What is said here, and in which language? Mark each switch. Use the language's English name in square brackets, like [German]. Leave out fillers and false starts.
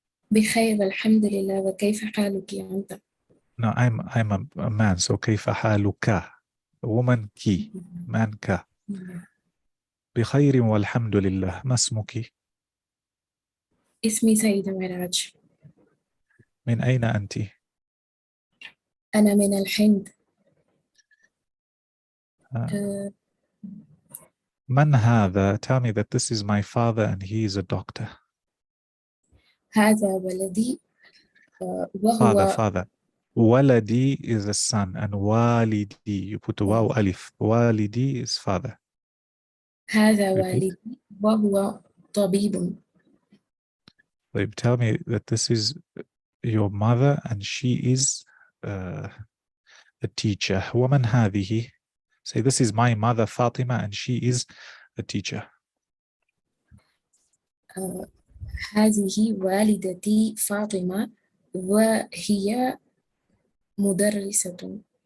[Arabic] بخير الحمد لله وكيف حالك أنت؟ [English] No, I'm a man, so [Arabic] كيف حالك? [English] A woman ki, man ka. [Arabic] بخير والحمد لله. ما اسمك؟ اسمي سيدة معراج. من أين أنت؟ أنا من الهند. من هذا? [English] Tell me that this is my father and he is a doctor. [Arabic] هذا ولدي وهو [English] Father. Waladi is a son and walidi, you put waw alif. Walidi is father. [Arabic] هذا [English] Repeat. [Arabic] والدي وهو طبيب. [English] They tell me that this is your mother and she is a teacher. [Arabic] ومن هذه? [English] Say this is my mother Fatima and she is a teacher. [Arabic] هذه والدتي فاطمة وهي مدرسة.